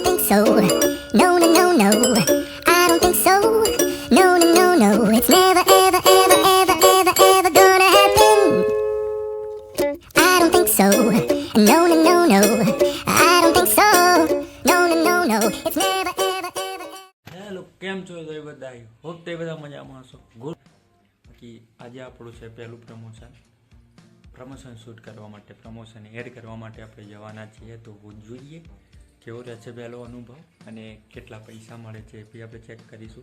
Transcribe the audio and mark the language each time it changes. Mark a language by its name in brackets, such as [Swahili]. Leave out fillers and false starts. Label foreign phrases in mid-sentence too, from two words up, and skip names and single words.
[English] so. No, no, no, no. I don't think so. No, no, no, no. It's never, ever, ever, ever, ever, ever gonna happen. I don't think so. No, no, no, no. I don't think so. No, no, no, no. It's never, ever, ever. [Gujarati] હેલો, કેમ છો તો એ બધા? હોપ તે બધા મજામાં હશો. ગુડ. બાકી આજે આપણું છે પહેલું પ્રમોશન શૂટ કરવા માટે, પ્રમોશન એડ કરવા માટે આપણે જવાના છીએ. તો જોઈએ કેવો રહેશે પહેલો અનુભવ અને કેટલા પૈસા મળે છે એ બી આપણે ચેક કરીશું.